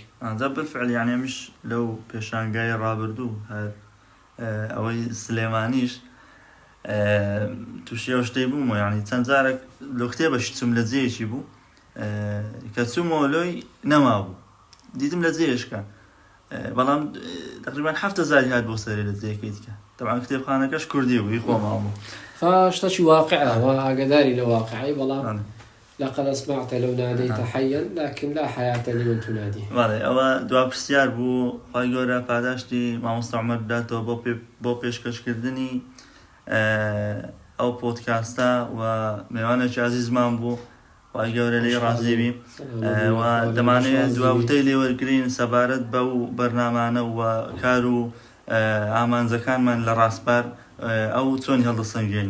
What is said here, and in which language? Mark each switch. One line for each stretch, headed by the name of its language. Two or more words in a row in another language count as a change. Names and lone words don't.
Central Kurdish: ئەنجا بالفعل یعنی ئەمیش لەو پێشانگای ڕابردوو ئەوەی سلێمانیش تووشی ئەو شتەی بوومە، یعنی چەند جارێک لە کتێبەشی چوم لە جێیەکی بوو کە چوومەوە لۆی نەمابوو، دیتم لە جێشکە، بەڵام تقریبان 7,000 هات بۆ سەرێ لە جێیەکەی دیکە. طبعا کتێبخانەکەش کوردی بوو، خۆماوە. فشتەی واقعە و ئاگداری لە واقعی، بەڵام
Arabic: لقد أسمعت لو ناديت حيا لكن لا حياة لمن تنادي.
Central Kurdish: ولی ئەوە دوا پرسیار بوو، خی گەورە پاداشتی مامۆستا عومەر بداتەوە بۆ پێشکەشکردنی ئەو پۆدکاستە و میوانێکی عزیزمان بوو، خی گەورە لێی ڕازیبی و دەمانەوێت دواوتەی لێوەرگرین سەبارەت بەو بەرنامانە و کار و ئامانجەکانمان لە ڕاستبار ئەو چۆن هەڵدەسەنگێنی.